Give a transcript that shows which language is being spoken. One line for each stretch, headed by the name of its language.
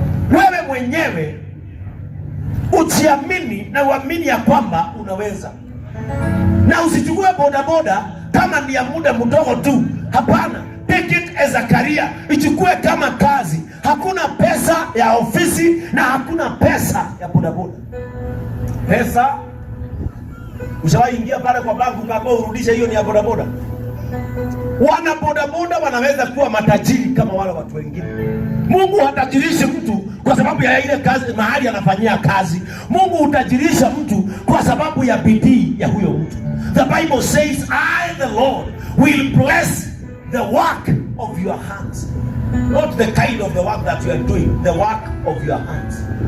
Swahili: Wewe mwenyewe ujiamini na uamini ya kwamba unaweza. Na usichukue bodaboda kama ni ya muda mdogo tu. Hapana,
English: take it as a career.
Swahili: Ichukue kama kazi. Hakuna pesa ya ofisi na hakuna pesa ya bodaboda. Pesa ushawahi ingia pale kwa banku kama urudisha, hiyo ni ya bodaboda. Wana bodaboda wanaweza kuwa matajiri kama wale watu wengine. Mungu hatajirishi mtu kwa sababu ya ile kazi mahali anafanyia kazi. Mungu hutajirisha mtu kwa sababu ya bidii ya huyo mtu.
English: The Bible says, I the Lord will bless the work of your hands. Not the kind of the work that you are doing, the work of your hands.